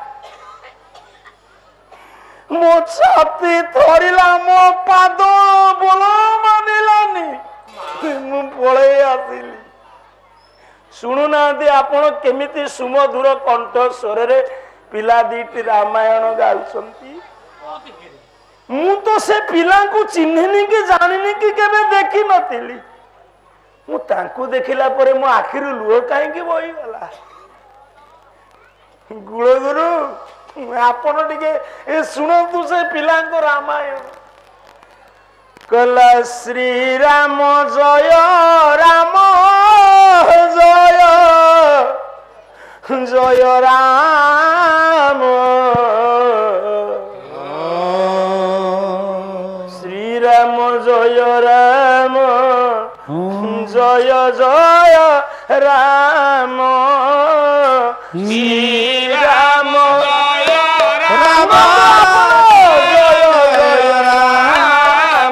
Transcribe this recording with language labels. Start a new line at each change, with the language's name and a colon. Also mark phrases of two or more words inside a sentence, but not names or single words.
Odia: ମୋ ଛାତି ଥରିଲା ମୋ ପାଦ ବୋଲ ମାନିଲାନି ମୁ ପଳେ ଆସିଲି ଶୁଣୁନା ଆପଣ କେମିତି ସୁମଧୁର କଣ୍ଠ ସ୍ୱର ରେ ପିଲା ଦିଟି ରାମାୟଣ ଗାଉଛନ୍ତି ମୁ ତ ସେ ପିଲା କୁ ଚିହ୍ନିନି କି ଜାଣିନି କି କେବେ ଦେଖି ନଥିଲି ମୁ ତାଙ୍କୁ ଦେଖିଲା ପରେ ମୋ ଆଖିରୁ ଲୁହ କାହିଁକି ବହି ଗଲା ଗୁରୁ ଗୁରୁ ଆପଣ ଟିକେ ଏ ଶୁଣନ୍ତୁ ସେ ପିଲା କୁ ରାମାୟଣ
Hindi: कला श्री राम जय राम जय जय राम श्री राम जय राम जय जय राम श्री राम जय राम जय जय राम